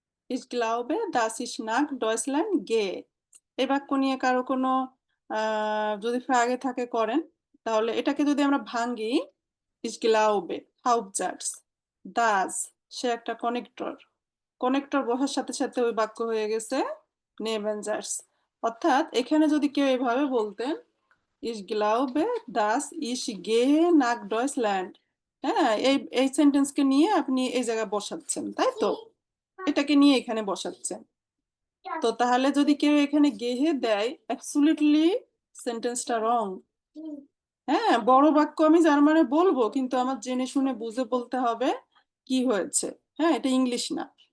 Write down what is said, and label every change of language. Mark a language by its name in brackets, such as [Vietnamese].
[German] Ich glaube, dass ich nach Deutschland gehe, [Bangla] এই বাক্য নিয়ে কারো কোনো যদি ফ্রাগে থাকে করেন। তাহলে এটাকে যদি আমরা ভাঙি, [German] ich glaube, Hauptsatz. Das, [Bangla] সে একটা কানেক্টর। কানেক্টর বসার সাথে সাথে ওই বাক্য হয়ে গেছে Nebensatz। অর্থাৎ এখানে যদি কেউ এভাবে বলতেন, [German] ich glaube, dass ich gehe nach Deutschland। [Bangla] হ্যাঁ, এই সেন্টেন্সকে নিয়ে আপনি এই জায়গায় বসাচ্ছেন, তাই তো? এটাকে নিয়ে এখানে বসাচ্ছেন। তো তাহলে যদি কেউ এখানে গেহে দেয়, অ্যাবসলিউটলি সেন্টেন্সটা রং। হ্যাঁ, বড় বাক্য আমি জার্মানে বলবো, কিন্তু আমার জেনে শুনে বুঝে বলতে হবে কি হয়েছে। হ্যাঁ, এটা ইংলিশ না।